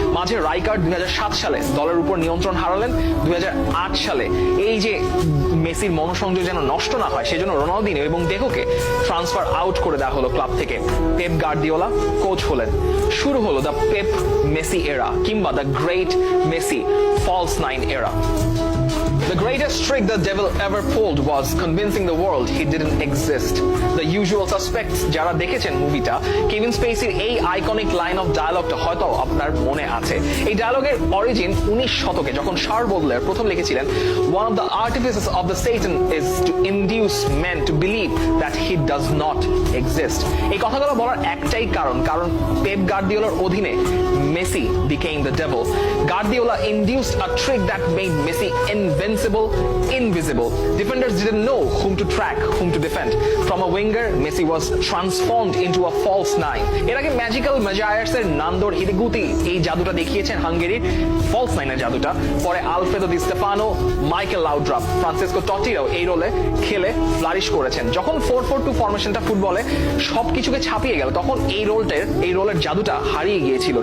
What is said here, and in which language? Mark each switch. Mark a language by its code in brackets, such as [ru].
[bn] মাঝে রাইকার্ড 2007 সালে দলের উপর নিয়ন্ত্রণ হারালেন। 2008 সালে এই যে মেসির মনোসংযোগ যেন নষ্ট না হয় সেজন্য রোনালদিনিও এবং ডেকোকে ট্রান্সফার আউট করে দেওয়া হলো ক্লাব থেকে। পেপ গার্দিওলা কোচ হলেন। শুরু হলো দ্য পেপ মেসি এরা কিংবা the great Messi false nine এরা। [en] The greatest trick the devil ever pulled was convincing the world he didn't exist. [bn] The usual suspects যারা দেখেছেন মুভিটা, কেভিন স্পেসির এই আইকনিক লাইন অফ ডায়ালগটা হয়তো আপনার মনে আছে। এই ডায়ালগের অরিজিন 19 শতকে যখন শার্ল বোডলেয়ার প্রথম লিখেছিলেন, [en] one of the artifices of the Satan is to induce men to believe that he does not exist. [bn] এই কথাগুলো বলার একটাই কারণ পেপ গার্দিওলার অধীনে Messi [en] became the devil. Guardiola induced a trick that made Messi invincible, invisible. Defenders didn't know whom to track, whom to defend. From a winger, Messi was transformed into a false nine. [bn] এর আগে magical ম্যাজায়ার্সের নান্দর ইরিগুতি এই জাদুটা দেখিয়েছেন হাঙ্গেরির false নাইনের জাদুটা। পরে Alfredo দি Stefano, Michael লাউড্রাপ, Francisco টটিরাও এই রোলে খেলে flourish করেছেন। যখন 4-4-2 ফরমেশনটা ফুটবলে সবকিছুকে ছাপিয়ে গেল তখন এই রোলের জাদুটা হারিয়ে গিয়েছিল।